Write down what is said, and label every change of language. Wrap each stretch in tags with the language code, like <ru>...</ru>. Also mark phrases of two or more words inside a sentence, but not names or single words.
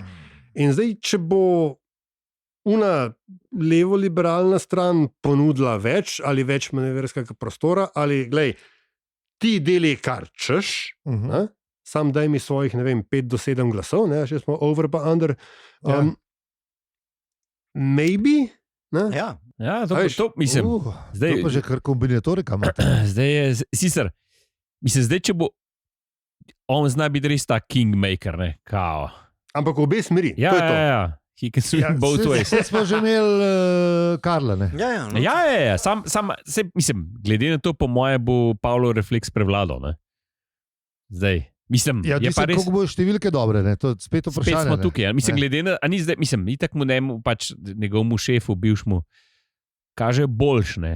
<sl>In zdaj, če bo una levo-liberalna stran ponudila več ali več manevrskega prostora, ali glej, ti deli kar češ, sam daj mi svojih, 5 do 7 glasov, še smo over pa under, maybe, Ja, to mislim. Zdaj, to pa že kar kombinatorika imate. Zdaj je, sicer, mislim, zdaj, če bo on zna biti res ta kingmaker, kao. Ampak v obe smeri. Ja.</sl> <en>He can swing both ways.</en> <sl>Zdaj smo že imeli Karla, ne? Ja. Mislim, glede na to, po moje bo Pavlo refleks prevladal, ne? Zdaj, mislim, je pa res... Kako bojo številke dobre, ne? To je spet vprašanje. Spet smo tukaj, mislim, glede na... A ni zdaj, mislim, itak mu ne, pač njegovmu šefu, bivšmu, kaže boljš, ne?</sl>